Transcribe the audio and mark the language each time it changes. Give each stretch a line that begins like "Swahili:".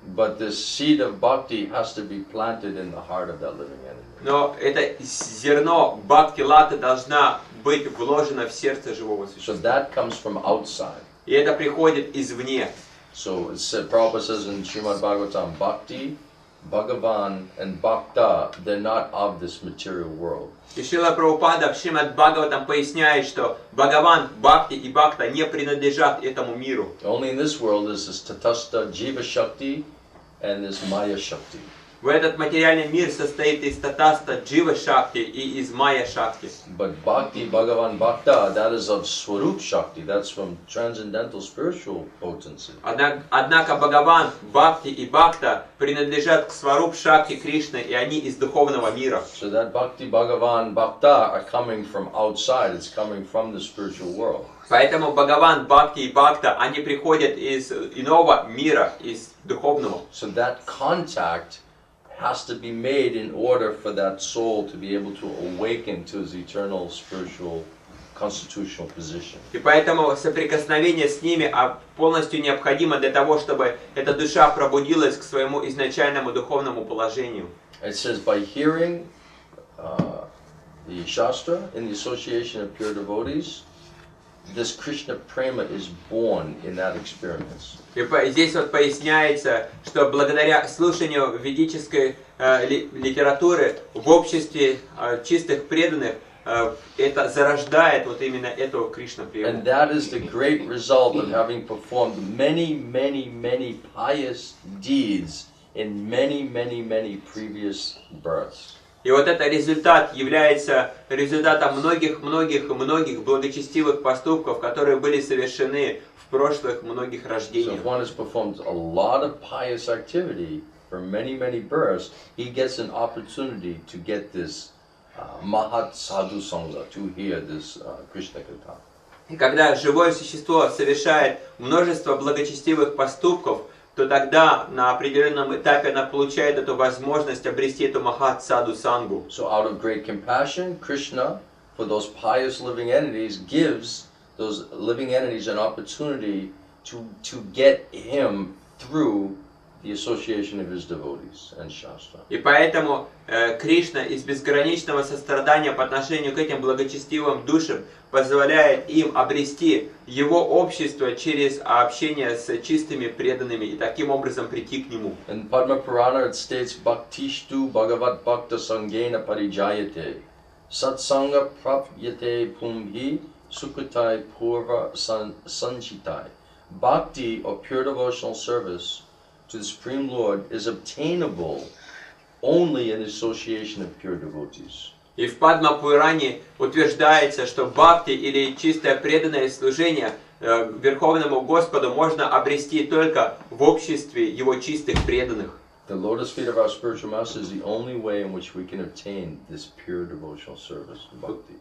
English: But the seed of bhakti has to be planted in the heart of that living entity.
Russian: Но это зерно бхакти-латы должна быть вложено в сердце живого существа.
English: So that comes from outside.
Russian: И это приходит извне.
English: So Prabhupada says in Srimad Bhagavatam, Bhakti, Bhagavan, and Bhakta, they're not of this material world.
Russian: И Шрила Прабхупада в Шримад Бхагаватам поясняет, что Бхагаван, Бхакти и Бхакта не принадлежат этому миру.
English: Only in this world is this Tatastha Jiva Shakti and this Maya Shakti.
Russian: В этот материальный мир состоит из татаста Джива Шакти и из Майя Шакти.
English: But Bhakti, Bhagavan, Bhakta, that is of Swarup Shakti. That's from transcendental spiritual potency.
Russian: Однако Бхагаван, Бхакти и Бхакта принадлежат к Сваруб Шакти Кришны, и они из духовного мира.
English: So that Bhakti, Bhagavan, Bhakta are coming from outside. It's coming from the spiritual world.
Russian: Поэтому Бхагаван, Бхакти и Бхакта, они приходят из иного мира, из духовного.
English: So that contact has to be made in order for that soul to be able to awaken to his eternal spiritual constitutional position.
Russian: И поэтому соприкосновение с ними полностью необходимо для того, чтобы эта душа пробудилась к своему изначальному духовному положению.
English: It says by hearing the Shastra in the association of pure devotees, this Krishna prema is born in that experience.
Russian: И здесь вот поясняется, что благодаря слушанию ведической литературы в обществе чистых преданных это зарождает вот именно эту Кришна-прему.
English: And that is the great result of having performed many pious deeds in many previous births.
Russian: И вот этот результат является результатом многих благочестивых поступков, которые были совершены в прошлых многих
English: So
Russian: рождениях.
English: if one has performed a lot of pious activity for many births, he gets an opportunity to get this Mahat Sadhu Sangha, to hear this krishna-katha.
Russian: И когда живое существо совершает множество благочестивых поступков то тогда на определенном этапе она получает эту возможность обрести эту махат саду сангу.
English: So out of great compassion, Krishna, for those pious living entities, gives those living entities an opportunity to get him through the association of his devotees and Shastra.
Russian: И поэтому Кришна из безграничного сострадания по отношению к этим благочестивым душам позволяет им обрести его общество через общение с чистыми преданными и таким образом прийти к нему.
English: In Padma Purana it states
Sanskrit: Bhaktishtu Bhagavat Bhakta Sangena Parijayate Satsanga Prapyate Pumhi Sukhatai Purva Sanchitai.
English: Bhakti, or pure devotional service to the Supreme Lord, is obtainable only in association of pure devotees.
Russian: И в Падма Пуране утверждается, что бхакти или чистое преданное служение Верховному Господу можно обрести только в обществе Его чистых преданных.
English: The lotus feet of our spiritual master is the only way in which we can obtain this pure devotional service, bhakti.